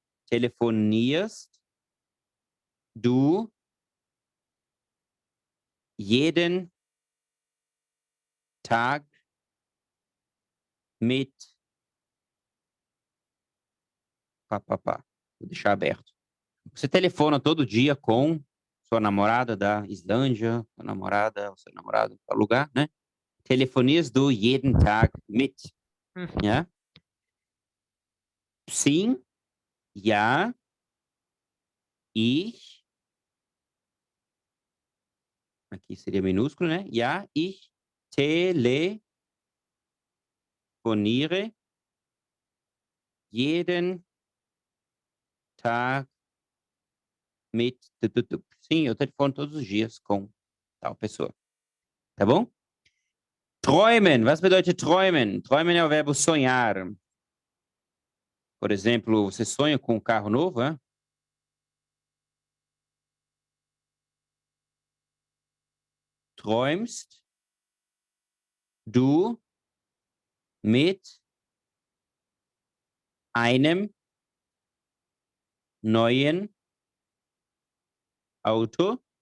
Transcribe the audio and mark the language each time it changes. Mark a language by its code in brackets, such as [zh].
[de] Telefonierst du jeden Tag mit papapá. [pt] Vou deixar aberto. Você telefona todo dia com sua namorada da Islândia, sua namorada, ou seu namorado para lugar, né? [de] Telefonierst du jeden Tag mit? Ja? [pt] Sim, [de] ja, ich, [pt] aqui seria minúsculo, né? [de] Ja, ich telefoniere jeden Tag mit. [pt] Sim, eu telefono todos os dias com tal pessoa. Tá bom? Träumen. [de] Was bedeutet träumen? [pt] Träumen é o verbo sonhar. Por exemplo, você sonha com um carro novo, hein? [de] Träumst du mit einem neuen Auto?